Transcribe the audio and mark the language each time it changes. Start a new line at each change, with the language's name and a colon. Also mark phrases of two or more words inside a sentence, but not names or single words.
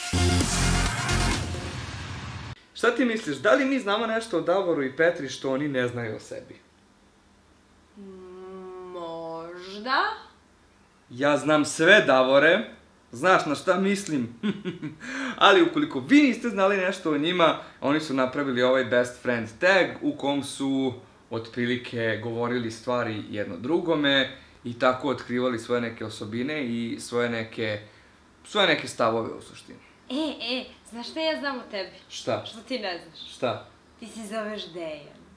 Serbian: Šta ti misliš, da li mi znamo nešto o Davoru i Petri što oni ne znaju o sebi? Možda. Ja znam sve, Davore. Znaš na šta mislim. Ali ukoliko vi niste znali nešto o njima, oni su napravili ovaj
English: best friend tag
Serbian: u kom su otprilike govorili stvari jedno drugome i tako otkrivali svoje neke osobine i svoje neke stavove u suštini. Znaš šta ja znam o tebi? Šta? Što ti ne znaš? Šta? Ti se zoveš Dejan.